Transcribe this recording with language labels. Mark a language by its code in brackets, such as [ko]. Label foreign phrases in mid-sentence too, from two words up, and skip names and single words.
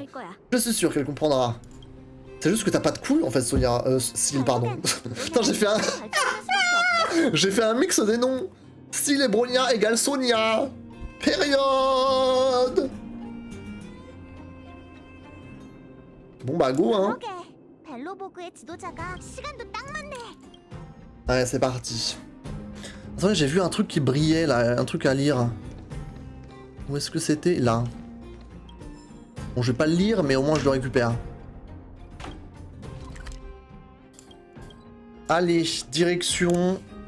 [fr] Je suis sûr qu'elle comprendra. C'est juste que t'as pas de couilles en fait, Sonia. Syl, pardon. Putain, j'ai fait un mix des noms. Syl et Bronya égale Sonia. Période. Bon bah go hein. [ko] 벨로보그의 지도자가 시간도 딱 맞네. [fr] Ouais, c'est parti. Attendez, j'ai vu un truc qui brillait là, un truc à lire. Où est-ce que c'était? Là. Bon, je vais pas le lire, mais au moins je le récupère. Allez, direction...